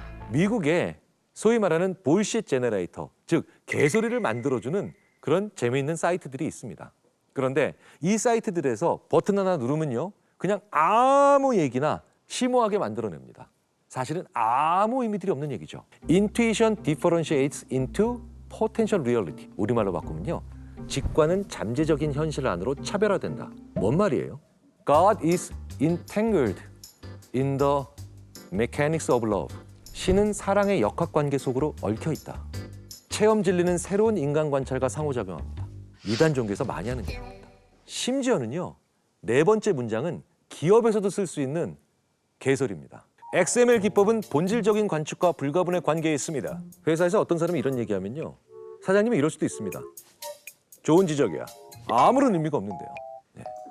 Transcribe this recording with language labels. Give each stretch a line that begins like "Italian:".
Korean: 미국에 소위 말하는 볼시트 제너레이터, 즉 개소리를 만들어주는 그런 재미있는 사이트들이 있습니다. 그런데 이 사이트들에서 버튼 하나 누르면요, 그냥 아무 얘기나 심오하게 만들어냅니다. 사실은 아무 의미들이 없는 얘기죠.
English: Intuition differentiates into potential reality.
Korean: 우리말로 바꾸면요, 직관은 잠재적인 현실 안으로 차별화된다. 뭔 말이에요?
English: God is entangled in the mechanics of love.
Korean: 신은 사랑의 역학관계 속으로 얽혀 있다. 체험 진리는 새로운 인간 관찰과 상호작용합니다. 이단 종교에서 많이 하는 얘기입니다. 심지어는요, 네 번째 문장은 기업에서도 쓸 수 있는 개소리입니다. XML 기법은 본질적인 관측과 불가분의 관계에 있습니다. 회사에서 어떤 사람이 이런 얘기하면요, 사장님이 이럴 수도 있습니다. 좋은 지적이야. 아무런 의미가 없는데요. 네.